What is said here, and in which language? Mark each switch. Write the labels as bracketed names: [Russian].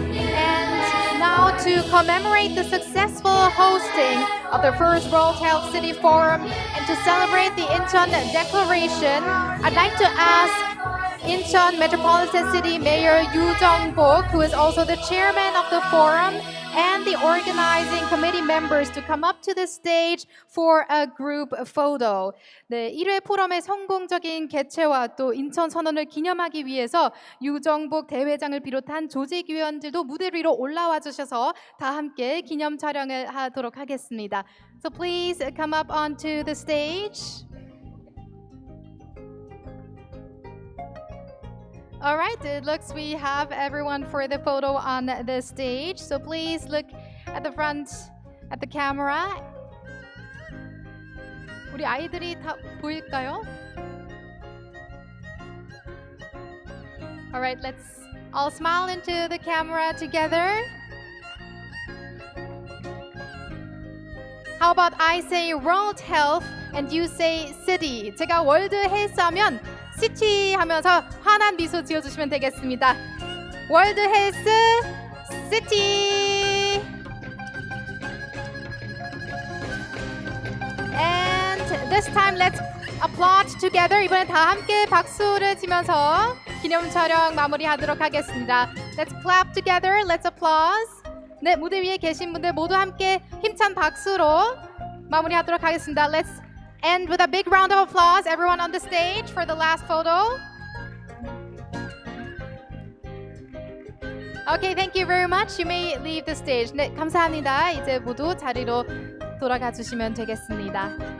[English] And now to commemorate the successful hosting of the first World Health City Forum and to celebrate the Incheon Declaration, I'd like to ask Incheon Metropolitan City Mayor Yoo Jung-bok, who is also the chairman of the forum, and the organizing committee members to come up to the stage for a group photo. [Korean] 네, 1회 포럼의 성공적인 개최와 또 인천 선언을 기념하기 위해서 유정복 대회장을 비롯한 조직위원들도 무대 위로 올라와 주셔서 다 함께 기념 촬영을 하도록 하겠습니다. [English] So please come up onto the stage. All right, it looks we have everyone for the photo on the stage. So please look at the front, at the camera. [Korean] 우리 아이들이 다 보일까요? [English] All right, let's all smile into the camera together. How about I say World Health and you say City? [Korean] 제가 월드 헬스 하면 시티 하면서 환한 미소 지어주시면 되겠습니다. [English] 월드 헬스 시티. And this time let's applaud together. [Korean] 이번엔 다 함께 박수를 치면서 기념 촬영 마무리하도록 하겠습니다. [English] Let's clap together. Let's applause. [Korean] 네, 무대 위에 계신 분들 모두 함께 힘찬 박수로 마무리하도록 하겠습니다. [English] Let's end with a big round of applause. Everyone on the stage for the last photo. Okay, thank you very much. You may leave the stage. [Korean] 네, 감사합니다. 이제 모두 자리로 돌아가 주시면 되겠습니다.